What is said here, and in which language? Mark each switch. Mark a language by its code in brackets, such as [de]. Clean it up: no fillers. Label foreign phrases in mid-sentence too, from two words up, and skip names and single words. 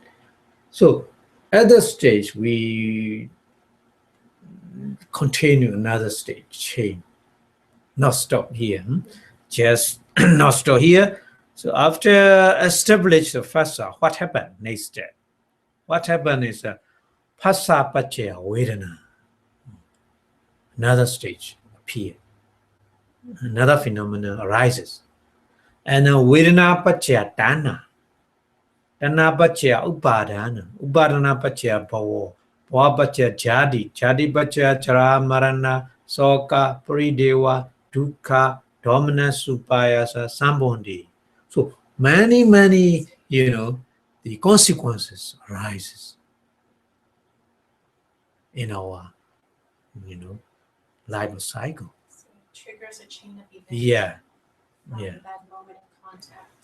[en] So at that stage, we continue another stage, change. Not stop here. Just not stop here. So after establish the phassa, what happened next step? What happened is [pi] phassa paccaya vedana. [en] Another stage appear. Another phenomenon arises. [pi] And vedana paccaya tanha. Tanha paccaya upadana. Upadana paccaya bhava. Bhava paccaya jadi. Jadi paccaya chara marana. Soka parideva dukkha dominus upayasa sambandhi. [en] So many, the consequences arises in our, life cycle. So it triggers a chain of events. Yeah. From Yeah. that moment of contact.